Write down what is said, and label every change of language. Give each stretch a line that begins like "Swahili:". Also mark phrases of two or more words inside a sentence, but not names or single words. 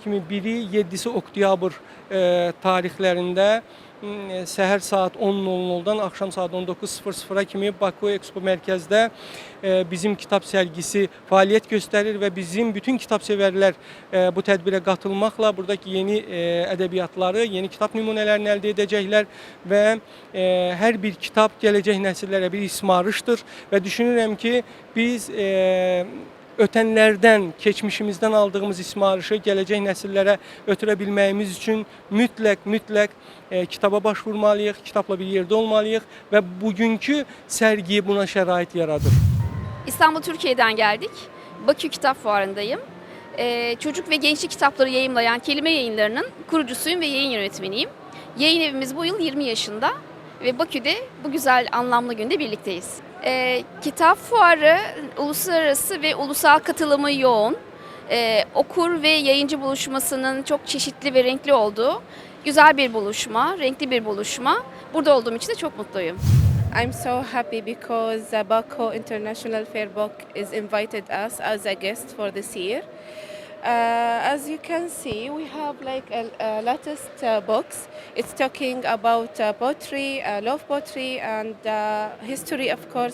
Azerbaijani: kimi 1-7 oktyabr tarixlərində səhər saat 10:00-dan axşam saat 19:00-a kimi Baku Expo Mərkəzdə bizim kitab sərgisi fəaliyyət göstərir və bizim bütün kitab sevərlər bu tədbirə qatılmaqla buradakı yeni ədəbiyyatları, yeni kitab nümunələrini əldə edəcəklər və hər bir kitab gələcək nəsillərə bir ismarışdır və düşünürəm ki, biz ötənlərdən, keçmişimizdən aldığımız ismarışı gələcək nəsillərə ötürə bilməyimiz üçün mütləq kitaba başvurmalıyıq, kitabla bir yerdə olmalıyıq və bugünkü sərgi buna şərait yaradır.
Turkish: İstanbul, Türkiye'den geldik. Bakü Kitap Fuarı'ndayım. Çocuk ve gençlik kitapları yayımlayan Kelime Yayınları'nın kurucusuyum ve yayın yönetmeniyim. Yayın evimiz bu yıl 20 yaşında ve Bakü'de bu güzel anlamlı günde birlikteyiz. Kitap fuarı uluslararası ve ulusal katılımı yoğun. Okur ve yayıncı buluşmasının çok çeşitli ve renkli olduğu güzel bir buluşma, renkli bir buluşma. Burada olduğum için de çok mutluyum.
English: I'm so happy because Baku International Fair Book is invited us as a guest for this year. As you can see, we have like a latest books. It's talking about poetry, love poetry, and history, of course.